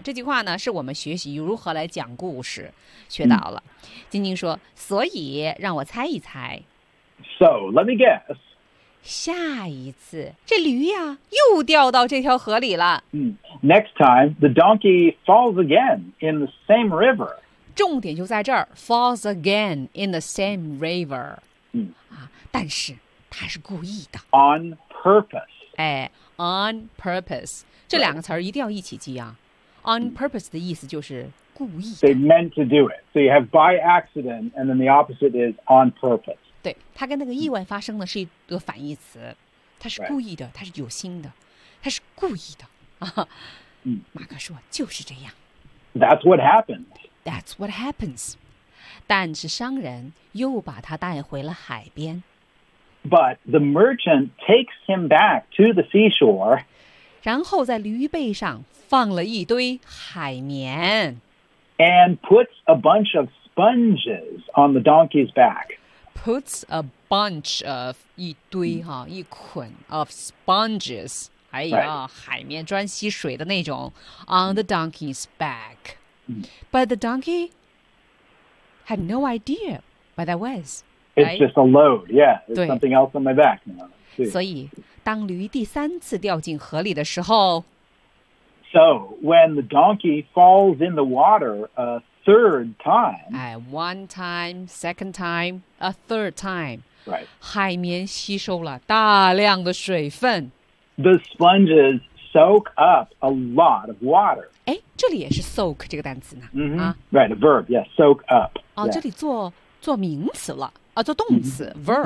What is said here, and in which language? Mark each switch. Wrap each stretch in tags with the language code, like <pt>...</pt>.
<zh>这句话呢，是我们学习如何来讲故事学到了。晶晶说，所以让我猜一猜。</zh> <en>So, let me guess.</en> <zh>下一次，这驴呀，又掉到这条河里了。 Next time, the donkey falls again in the same river. 重点就在这儿</zh> <en>falls again in the same river、</en> <zh>嗯啊、但是他是故意的</zh> <en>on purpose、</en> <zh>哎、on purpose 这两个词儿一定要一起记啊 on purpose 的意思就是故意的</zh> <en>they meant to do it so you have by accident and then the opposite is on purpose</en> <zh>对他跟那个意外发生的是一个反义词他是故意的他是有心的他是故意的、啊嗯、马克说就是这样</zh> <en>that's what happened That's what happens.</en> <zh>但是商人又把他带回了海边。</zh> <en>But the merchant takes him back to the seashore.</en> <zh>然后在驴背上放了一堆海绵。</zh> <en>And puts a bunch of sponges on the donkey's back. Puts a bunch of</en> <zh>一堆哈、啊、一捆</zh> <en>of sponges. 哎呀、</en> <zh>海绵专吸水的那种</zh> <en>on the donkey's back. But the donkey had no idea what that was. It's、right? just a load, yeah. There's something else on my back now.</en> <zh>所以当驴第三次掉进河里的时候</zh> <en>So when the donkey falls in the water a third time. One time, second time, a third time. Right.</en> <zh>海绵吸收了大量的水分。</zh> <en>The sponges. Soak up a lot of water.</en> <zh>哎，这里也是 soak 这个单词呢。</zh> <en>Mm-hmm. Right, a verb. Yeah, soak up.</en> <zh>哦、yeah. ，这里做名词了啊，做动词、mm-hmm. verb.</zh>